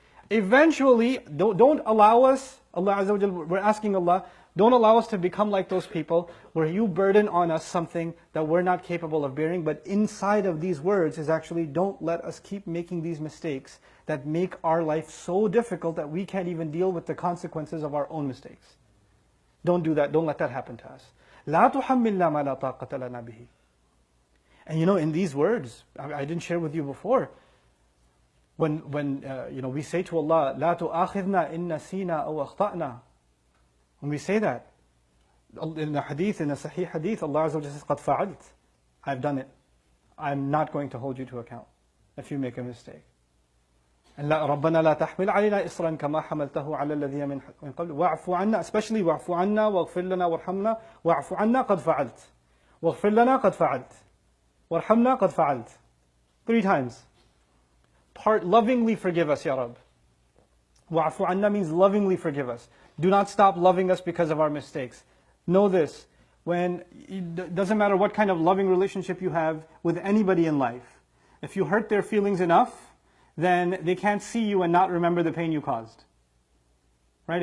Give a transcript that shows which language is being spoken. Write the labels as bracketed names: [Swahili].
[English] Eventually, don't allow us, Allah Azza wa Jalla, we're asking Allah, don't allow us to become like those people where you burden on us something that we're not capable of bearing. But inside of these words is actually, don't let us keep making these mistakes that make our life so difficult that we can't even deal with the consequences of our own mistakes. Don't do that. Don't let that happen to us. [Arabic] لا تحملنا ما لا طاقة لنا به. [English] And in these words, I didn't share with you before, when we say to Allah, [Arabic] لا تؤاخذنا إن نسينا أو أخطأنا. [English] When we say that, in the hadith, in a sahih hadith, Allah Azza wa Jalla says, [Arabic] قَدْ فَعَلْتَ. [English] I've done it. I'm not going to hold you to account if you make a mistake. [Arabic] And رَبَّنَا لَا تَحْمِلْ عَلَيْنَا إِصْرًا كَمَا حَمَلْتَهُ عَلَى الَّذِينَ مِنْ قَبْلِ وَاعْفُ عَنَّا, especially وَاعْفُ عَنَّا وَاغْفِرْ لَنَا وَارْحَمْنَا وَاعْفُ عَنَّا قَدْ فَعَلْتَ وَاغْفِرْ لَنَا قَدْ فَعَلْتَ وَارْحَمْنَا قَدْ فَعَلْتَ. [English] 3 times. Lovingly forgive us, Ya Rabb. [Arabic] وَاعْفُ عَنَّا [English] means lovingly forgive us. Do not stop loving us because of our mistakes. Know this, it doesn't matter what kind of loving relationship you have with anybody in life. If you hurt their feelings enough, then they can't see you and not remember the pain you caused. Right?